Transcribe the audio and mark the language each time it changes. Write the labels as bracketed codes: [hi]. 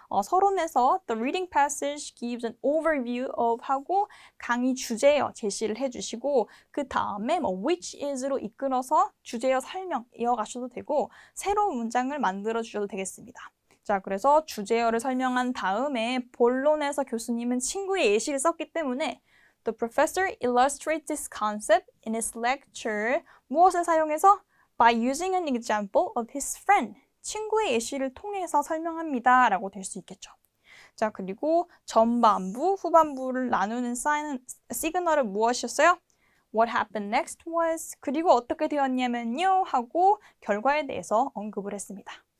[ko] 서론에서 [en] The reading passage gives an overview of [ko] 하고 강의 주제어 제시를 해주시고 그 다음에 which is로 이끌어서 주제어 설명 이어가셔도 되고 새로운 문장을 만들어 주셔도 되겠습니다. 자, 그래서 주제어를 설명한 다음에 본론에서 교수님은 친구의 예시를 썼기 때문에 [en] The professor illustrates this concept in his lecture. [ko] 무엇을 사용해서? [en] By using an example of his friend. [ko] 친구의 예시를 통해서 설명합니다. 라고 될 수 있겠죠. 자, 그리고 전반부, 후반부를 나누는 시그널은 무엇이었어요? [en] What happened next was, [ko] 그리고 어떻게 되었냐면요 하고 결과에 대해서 언급을 했습니다.